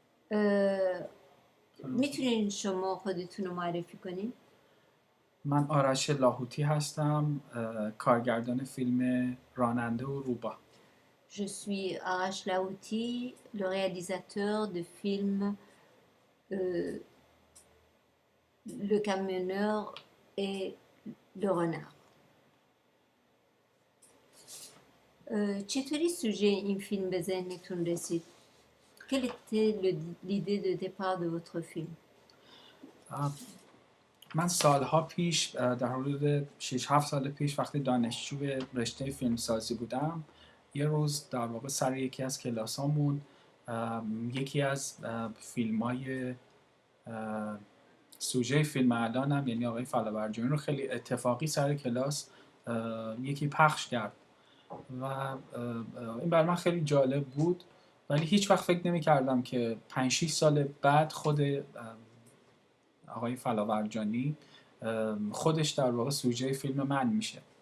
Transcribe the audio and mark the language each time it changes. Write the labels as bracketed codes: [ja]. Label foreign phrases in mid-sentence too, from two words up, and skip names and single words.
[fa] اه، میتونین شما خودتون رو معرفی کنین؟ من آرش لاهوتی هستم، کارگردان فیلم راننده و روبا. [fr] Je suis Arash Laouti, le réalisateur de film euh, Le camionneur et le renard. [fa] چطوری سوژه این فیلم به ذهنتون رسید؟ [fr] Quelle était l'idée de départ de votre film? [fa] من سالها پیش، در حدود 6-7 سال پیش، وقتی دانشجو رشته فیلمسازی بودم، یه روز در واقع سر یکی از کلاسامون یکی از فیلم‌های سوژه فیلم الانم، یعنی آقای فلاورجانی رو خیلی اتفاقی سر کلاس یکی پخش کرد و این برای من خیلی جالب بود، ولی هیچ وقت فکر نمی کردم که 5-6 سال بعد خود آقای فلاورجانی خودش در واقع سوژه فیلم من میشه.